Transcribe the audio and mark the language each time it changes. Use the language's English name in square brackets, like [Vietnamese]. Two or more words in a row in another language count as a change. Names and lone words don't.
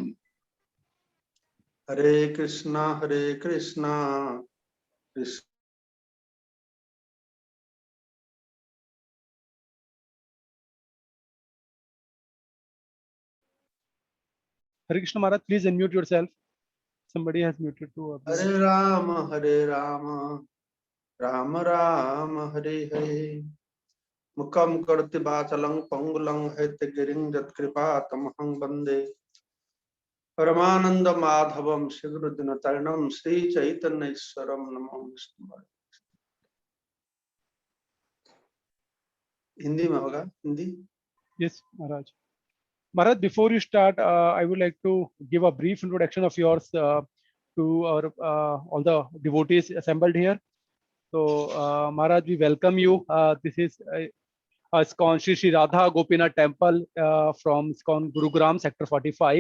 [Hindi] हरे कृष्णा कृष्णा। [English] Hare Krishna Maharaj, please unmute yourself. Somebody has muted too. [Sanskrit] हरे राम राम राम हरे हरे। मुखम करोति वाचालं पंगुलं हैतगिरिं यत्कृपातमहं वन्दे परमानंद माधवम शीघ्रदिनतरणं श्री चैतन्येश्वरम नमो विष्णुपादाय। [Hindi] हिंदी में होगा? हिंदी? [English] Yes, Maharaj. Maharaj, before you start, I would like to give a brief introduction of yours to our all the devotees assembled here. So, Maharaj, we welcome you. This is ISKCON Shri Radha Gopinath Temple from ISKCON Gurugram, Sector 45.